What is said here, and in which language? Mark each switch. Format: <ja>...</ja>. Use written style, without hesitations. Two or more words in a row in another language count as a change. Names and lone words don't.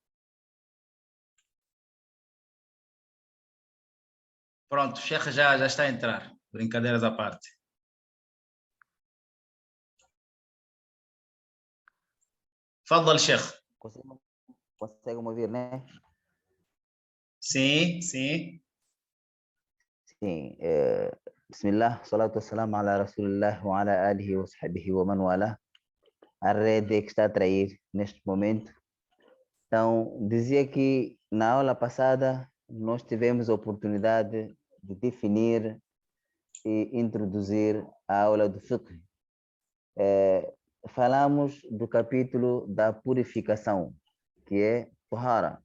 <pt>Pronto, o Sheikh já está a entrar. Brincadeiras à parte. Fala, Sheikh. Consegue me ouvir, né? Sim, sim. Sim.</pt> <ar>بسم الله الصلاة والسلام على رسول الله وعلى آله وصحبه ومن والاه.</ar> <pt>A rede que está a trair neste momento. Então, dizia que na aula passada nós tivemos a oportunidade de definir e introduzir a aula do fiqh. Falamos do capítulo da purificação, que é Tahara.</pt>